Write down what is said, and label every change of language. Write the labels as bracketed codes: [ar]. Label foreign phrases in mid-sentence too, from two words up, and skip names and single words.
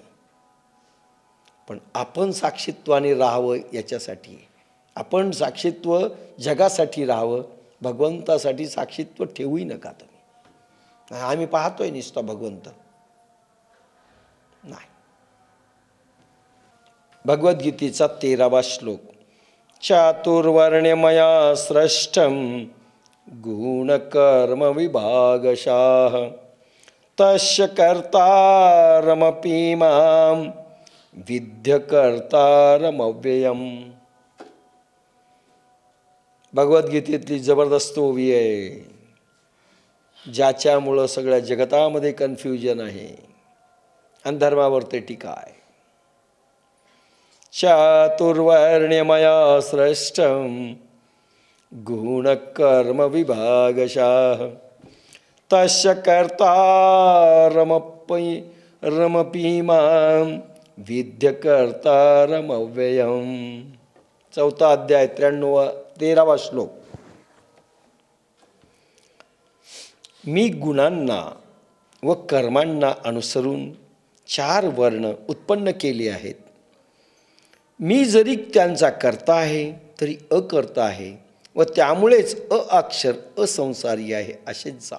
[mr] पण आपण साक्षीत्वाने राहावं याच्यासाठी. आपण साक्षीत्व जगासाठी राहावं, भगवंतासाठी साक्षीत्व ठेवूही नका तुम्ही. आम्ही पाहतोय नुसता भगवंत नाही. भगवद्गीतेचा 13वा श्लोक. [sa] चातुर्वर्ण्यमया सृष्टं गुणकर्म विभागशाः तस्य कर्तारमपि मां विद्य कर्तारमव्ययम्. [mr] भगवद्गीतेतली जबरदस्त ओवी आहे, ज्याच्यामुळं सगळ्या जगतामध्ये कन्फ्युजन आहे आणि धर्मावर ते टीका आहे. [sa] चातुर्वर्ण्यमया सृष्टं गुणकर्म विभागशाः तस्य कर्तारमपि मां विद्य कर्तारमव्ययम्. [mr] 4था अध्याय 13वा श्लोक. मी गुणांना व कर्मांना अनुसरून 4 वर्ण उत्पन्न केले आहेत. मी जरी त्यांचा कर्ता आहे तरी अकर्ता आहे व त्यामुळेच अक्षर असंसारी आहे असे जाण.